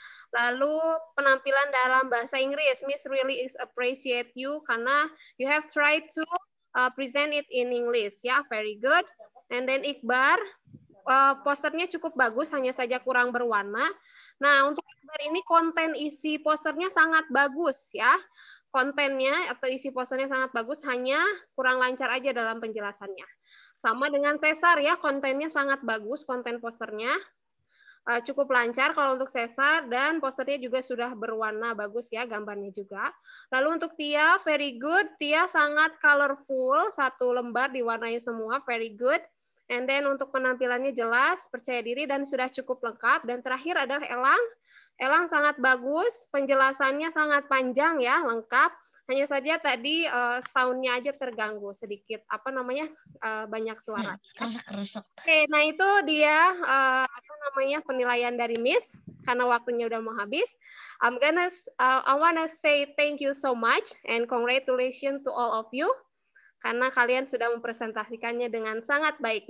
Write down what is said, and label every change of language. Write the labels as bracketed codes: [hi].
[id] Lalu penampilan dalam bahasa Inggris, [en] Miss really appreciate you [id] karena [en] you have tried to present it in English [id] ya, [en] very good. And then [id] Iqbar, posternya cukup bagus, hanya saja kurang berwarna. Nah, untuk ini konten isi posternya sangat bagus ya. Kontennya atau isi posternya sangat bagus, hanya kurang lancar aja dalam penjelasannya. Sama dengan Cesar ya, kontennya sangat bagus, konten posternya. Cukup lancar kalau untuk Cesar, dan posternya juga sudah berwarna bagus ya, gambarnya juga. Lalu untuk Tia, [en] very good. [id] Tia sangat colorful, 1 lembar diwarnai semua, very good. [en] And then [id] untuk penampilannya jelas, percaya diri, dan sudah cukup lengkap. Dan terakhir adalah Elang. Elang sangat bagus, penjelasannya sangat panjang ya, lengkap. Hanya saja tadi sound-nya aja terganggu sedikit, banyak suara. Oke, nah itu dia penilaian dari Miss. Karena waktunya udah mau habis, [en] I wanna say thank you so much and congratulations to all of you. [id] Karena kalian sudah mempresentasikannya dengan sangat baik.